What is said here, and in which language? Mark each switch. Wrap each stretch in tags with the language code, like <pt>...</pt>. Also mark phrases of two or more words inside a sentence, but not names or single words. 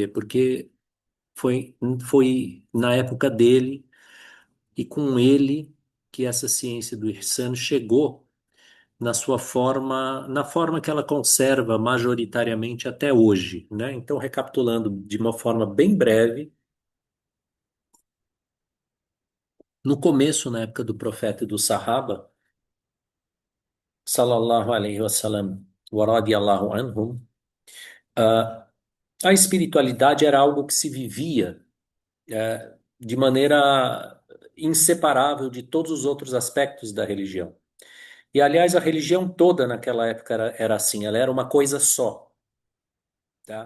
<pt>Porque foi, foi na época dele e com ele que essa ciência do Ihsan chegou na sua forma, na forma que ela conserva majoritariamente até hoje, né? Então, recapitulando de uma forma bem breve, no começo, na época do profeta e do Sahaba,</pt> <ar>صلى الله عليه وسلم، ورضي الله عنهم,</ar> <pt>ah, a espiritualidade era algo que se vivia de maneira inseparável de todos os outros aspectos da religião. E, aliás, a religião toda naquela época era assim, ela era uma coisa só, tá?</pt>